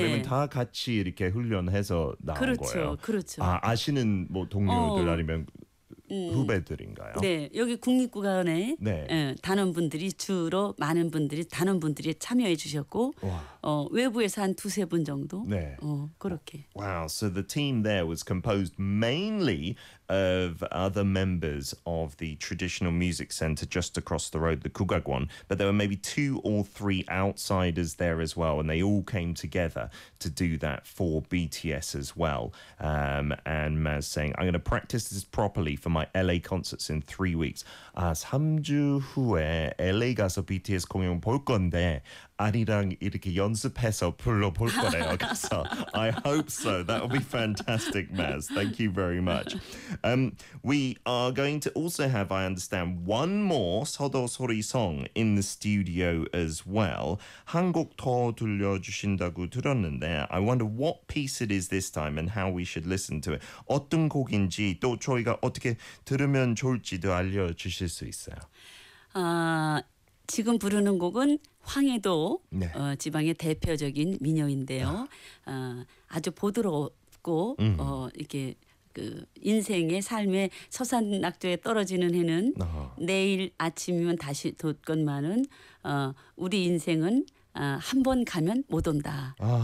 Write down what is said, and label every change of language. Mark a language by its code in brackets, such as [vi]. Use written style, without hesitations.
[ko] 그러면 다 같이 이렇게 훈련해서 나온 그렇죠, 거예요. 그렇죠. 아, 아시는 뭐 동료들 아니면 후배들인가요? 네. 여기 국립국악원에 네. 단원분들이 주로 많은 분들이 단원분들이 참여해 주셨고 외부에서 한 두세 분 정도 네. 그렇게. [en] Wow. So the team there was composed mainly of other members of the traditional music center just across the road, the 국악원. But there were maybe two or three outsiders there as well, and they all came together to do that for BTS as well. And Maz saying, I'm going to practice this properly for my LA concerts in 3 weeks. [ko] 아, 3주 후에 LA 가서 BTS 공연 볼 건데 아니랑 이렇게 연습해서 불러볼 거래요. [en] 그래서 I hope so. That will be fantastic, Maz. Thank you very much. We are going to also have, I understand, one more 서도 소리 song in the studio as well. [ko] 한 곡 더 들려주신다고 들었는데 [en] I wonder what piece it is this time and how we should listen to it. [ko] 어떤 곡인지 또 저희가 어떻게 들으면 좋을지도 알려주실 수 있어요. 지금 부르는 곡은 황해도 네. 지방의 대표적인 민요인데요. 아주 보드럽고 이렇게 그 인생의 삶의 서산낙조에 떨어지는 해는 내일 아침이면 다시 돋건만은 우리 인생은 한번 가면 못 온다.